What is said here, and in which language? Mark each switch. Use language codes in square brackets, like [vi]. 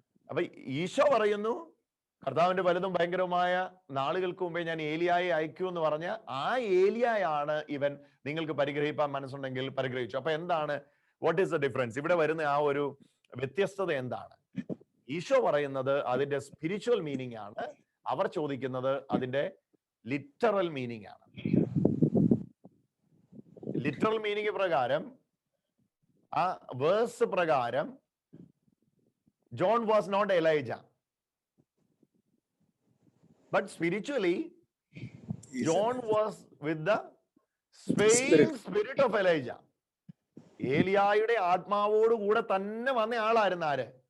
[ml] അപ്പൊ ഈശോ പറയുന്നു കർത്താവിന്റെ വലുതും ഭയങ്കരവുമായ നാളുകൾക്ക് മുമ്പേ ഞാൻ ഏലിയായി അയക്കുമെന്ന് പറഞ്ഞ ആ ഏലിയായാണ് ഇവൻ, നിങ്ങൾക്ക് പരിഗ്രഹിപ്പാൻ മനസ്സുണ്ടെങ്കിൽ പരിഗ്രഹിച്ചു. അപ്പൊ എന്താണ്, [en] What is the difference? [ml] ഇവിടെ വരുന്ന ആ ഒരു വ്യത്യസ്തത എന്താണ്? ഈശോ പറയുന്നത് അതിന്റെ സ്പിരിച്വൽ മീനിങ് ആണ്, അവർ ചോദിക്കുന്നത് അതിന്റെ ലിറ്ററൽ മീനിങ് ആണ്. ലിറ്ററൽ മീനിങ് പ്രകാരം, ആ വേഴ്സ് പ്രകാരം, [en] John was not Elijah, but spiritually John was with the same spirit of Elijah. [ml] ഏലിയായുടെ ആത്മാവോട് കൂടെ തന്നെ വന്ന ആളായിരുന്നു ആര്?